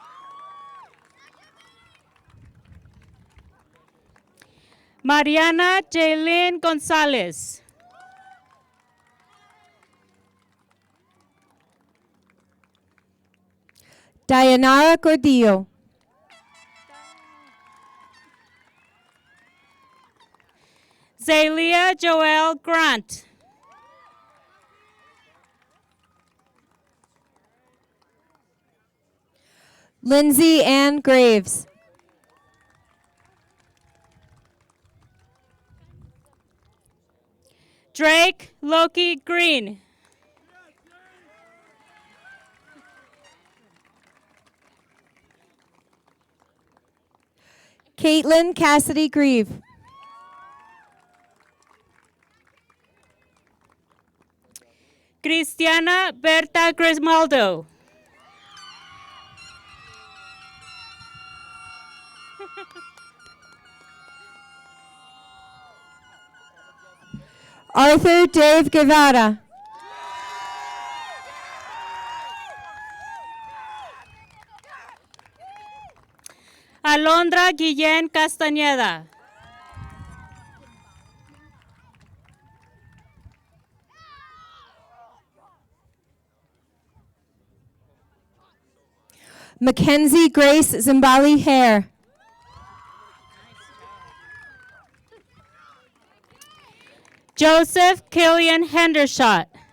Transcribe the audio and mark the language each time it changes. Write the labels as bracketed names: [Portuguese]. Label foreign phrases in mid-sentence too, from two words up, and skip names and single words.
[English] Mariana Jaylin Gonzalez. Dayanara Gordillo. Zalia Joel Grant. Lindsay Ann Graves. Drake Loki Green. Caitlin Cassidy Grieve. Cristiana Berta Grimaldo. Arthur Dave Guevara. Alondra Guillén Castañeda. Mackenzie Grace Zimbali Hare. Joseph Killian Hendershot.